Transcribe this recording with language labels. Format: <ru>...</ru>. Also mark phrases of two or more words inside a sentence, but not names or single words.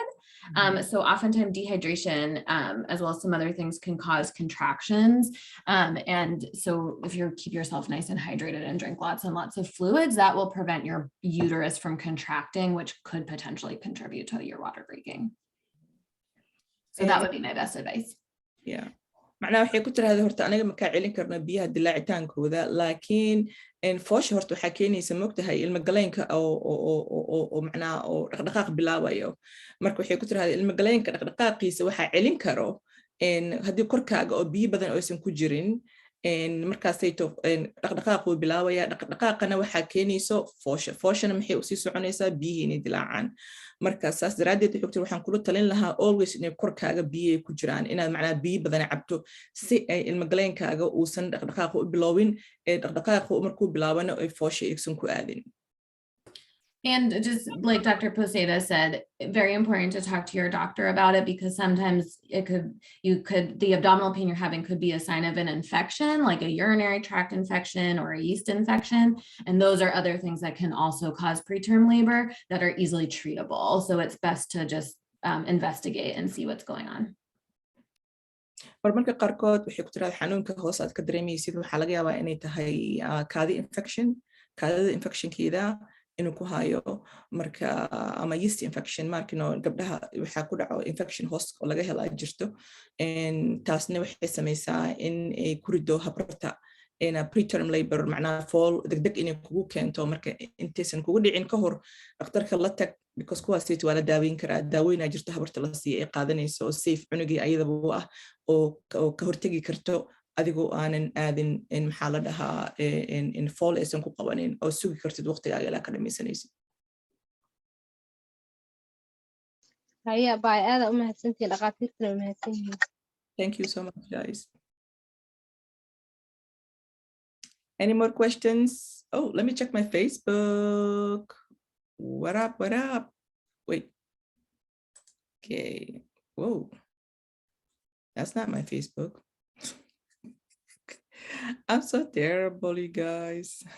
<en>So oftentimes dehydration as well as some other things can cause contractions. And so if you keep yourself nice and hydrated and drink lots and lots of fluids, that will prevent your uterus from contracting, which could potentially contribute to your water breaking. So that would be my best advice. Yeah.</en> <so>macnaha waxay ku tiraahdaa horta aniga ma ka celin karno biyaha dilaacitaankooda laakiin foosh horta waxaa keenaysa mogtahay ilma galeenka oo macnaha oo dhaqdhaqaaq bilaabayo marka waxay ku tiraahdaa ilma galeenka dhaqdhaqaaqiisa waxaa celin karo haddii korkaaga oo biyo badan aysan ku jirin markaasayto dhaqdhaqaaq wuu bilaabaya dhaqdhaqaaqana waxaa keenayso fooshana maxay usii soconaysaa biyihii inay dilaacaan marka saas daraaddeed waxaan kula talin lahaa always inay korkaaga biyo ay ku jiraan inaad macnaa biyo badan cabto si ay ilmagaleenkaaga uusan dhaqdhaqaaqa u biloowin dhaqdhaqaaqa markuu bilaabana ay foosha aysan ku aadin.</so> <en>And just like Dr. Poseda said, very important to talk to your doctor about it because sometimes the abdominal pain you're having could be a sign of an infection, like a urinary tract infection or a yeast infection. And those are other things that can also cause preterm labor that are easily treatable. So it's best to just investigate and see what's going on.</en> <so>marmarka qaarkood waxay ku tiraahdaa xanuunka hoos aad ka dareemaysid waxaa laga yaabaa inay tahay kaadida infectionkeeda inuu ku hayo marka ama</so> <en>yeast infection</en> <so>markino gabdhaha waxaa ku dhaco infection host oo laga helaa jirto taasna waxay samaysaa in ay ku rido habrata</so> <en>in a preterm labor</en> <so>معناها fall degdeg inay kugu keento marka intaysan kugu dhicin ka hor dhakhtarka la tag because kuwaasayt waa la daaweyn karaa daaweynaa jirto habarta la siiya ay qaadanayso oo safe cunugii ayadaba u ah oo ka hortegi karto adigoo aanan aadin in maxaa la dhahaa in fall aysan ku qabanin oo sugi kartid waqtigaaga ilaa ka dhamaysanaysid haya baa aada u mahadsantihiin dhaqaatiirtana u mahadsanyihiin</so> <en>thank you so much guys. Any more questions? Oh, let me check my Facebook. What up? What up? Wait. Okay. Whoa. That's not my Facebook. I'm so terrible, you guys.</en>